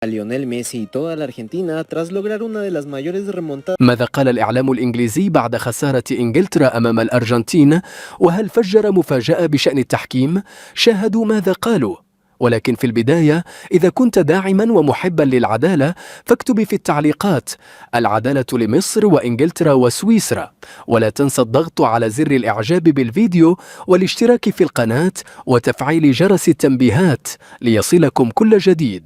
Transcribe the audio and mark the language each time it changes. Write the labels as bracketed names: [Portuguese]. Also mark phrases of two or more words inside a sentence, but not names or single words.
[Spanish] a Lionel Messi y toda la Argentina tras lograr una de las mayores remontadas. [Arabic] ماذا قال الإعلام الإنجليزي بعد خسارة إنجلترا أمام الأرجنتين؟ وهل فجر مفاجأة بشأن التحكيم؟ شاهدوا ماذا قالوا. ولكن في البداية، إذا كنت داعما ومحبا للعدالة فاكتب في التعليقات العدالة لمصر وإنجلترا وسويسرا، ولا تنسى الضغط على زر الإعجاب بالفيديو والاشتراك في القناة وتفعيل جرس التنبيهات ليصلكم كل جديد.